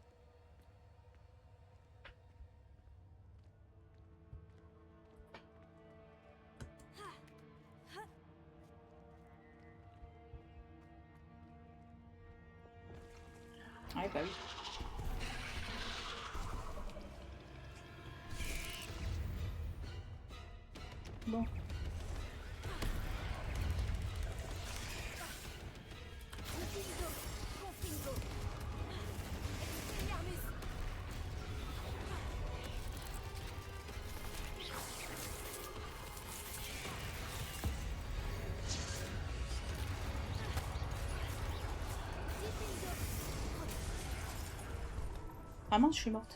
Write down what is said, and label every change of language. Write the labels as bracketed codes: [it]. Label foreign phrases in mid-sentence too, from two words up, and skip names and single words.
[fr] Ouais, bah oui. Bon. Confringo. Confringo. Expelliarmus. Ah mince, je suis morte.